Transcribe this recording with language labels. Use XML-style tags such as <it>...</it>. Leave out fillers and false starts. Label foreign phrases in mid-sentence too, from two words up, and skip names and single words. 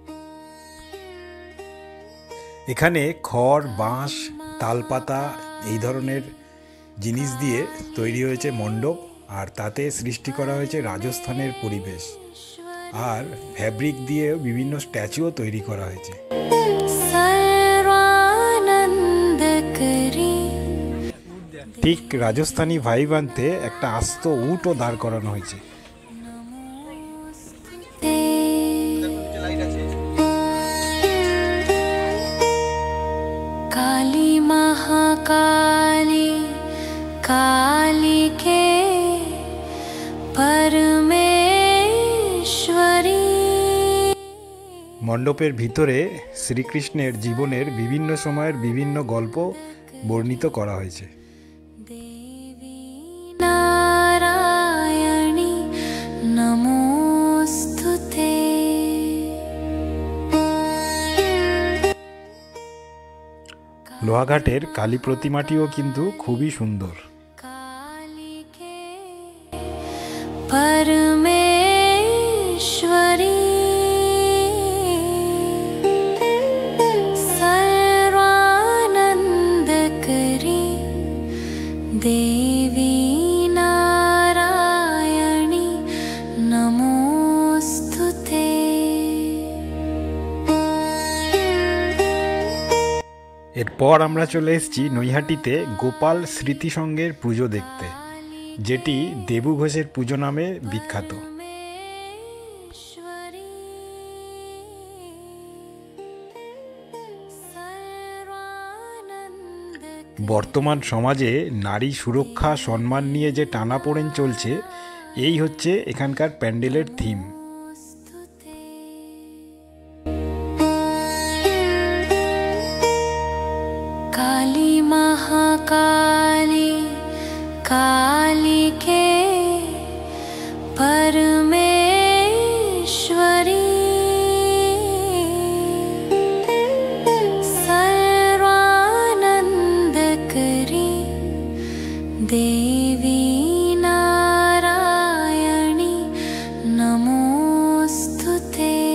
<bn>এখানে খড়, বাঁশ, তালপাতা এই ধরনের জিনিস দিয়ে তৈরি হয়েছে মণ্ডপ, আর তাতে সৃষ্টি করা হয়েছে রাজস্থানের পরিবেশ, আর ফ্যাব্রিক দিয়ে বিভিন্ন স্ট্যাচুও তৈরি করা হয়েছে। सर्वानंदकरी ঠিক রাজস্থানী ভাইব আনতে একটা আস্ত উটও দাঁড় করানো হয়েছে।</bn> <sa>काली महाकाली कालिके परमेश्वरी।</sa> <bn>মণ্ডপের ভিতরে শ্রীকৃষ্ণের জীবনের বিভিন্ন সময়ের বিভিন্ন গল্প বর্ণিত করা হয়েছে।</bn> <sa>देवी नारायणी नमोस्तुते।</sa> <bn>লোহাঘাটের কালী প্রতিমাটিও কিন্তু খুবই সুন্দর।</bn> <sa>कालिके परमेश्वरी सर्वानंदकरी देवी नारायणी नमोस्तुते।</sa> <bn>এরপর আমরা চলে এসেছি নৈহাটিতে গোপাল স্মৃতি সংঘের পুজো দেখতে, যেটি দেবু ঘোষের পুজো নামে বিখ্যাত।</bn> <sa>परमेश्वरी सर्वानंदकरी</sa> <bn>বর্তমান সমাজে নারী সুরক্ষা সম্মান নিয়ে যে টানাপোড়েন চলছে, এই হচ্ছে এখানকার প্যান্ডেলের থিম।</bn> <sa>काली महाकाली कालिके परमेश्वरी सर्वानंदकरी देवी नारायणी नमोस्तुते।</sa>